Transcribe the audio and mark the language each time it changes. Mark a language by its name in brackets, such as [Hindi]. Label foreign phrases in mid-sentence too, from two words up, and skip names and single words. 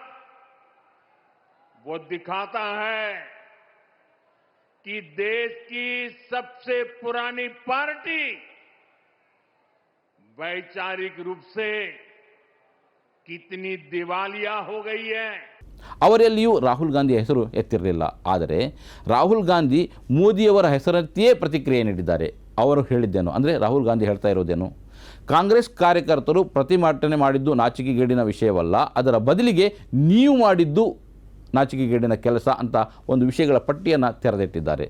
[Hindi] वो दिखाता है कि देश की सबसे पुरानी पार्टी वैचारिक रूप से कितनी दिवालिया हो गई है. [Kannada] ಅವರೆಲ್ಲಿಯೂ ರಾಹುಲ್ ಗಾಂಧಿಯ ಹೆಸರು ಎತ್ತಿರಲಿಲ್ಲ. ಆದರೆ ರಾಹುಲ್ ಗಾಂಧಿ ಮೋದಿಯವರ ಹೆಸರನ್ನೇ ಪ್ರತಿಕ್ರಿಯೆ ನೀಡಿದ್ದಾರೆ. ಅವರು ಹೇಳಿದ್ದೇನು ಅಂದರೆ ರಾಹುಲ್ ಗಾಂಧಿ ಹೇಳ್ತಾ ಇರೋದೇನು, ಕಾಂಗ್ರೆಸ್ ಕಾರ್ಯಕರ್ತರು ಪ್ರತಿಭಟನೆ ಮಾಡಿದ್ದು ನಾಚಿಕೆಗೇಡಿನ ವಿಷಯವಲ್ಲ, ಅದರ ಬದಲಿಗೆ ನೀವು ಮಾಡಿದ್ದು ನಾಚಿಕೆಗೇಡಿನ ಕೆಲಸ ಅಂತ ಒಂದು ವಿಷಯಗಳ ಪಟ್ಟಿಯನ್ನು ತೆರೆದಿಟ್ಟಿದ್ದಾರೆ.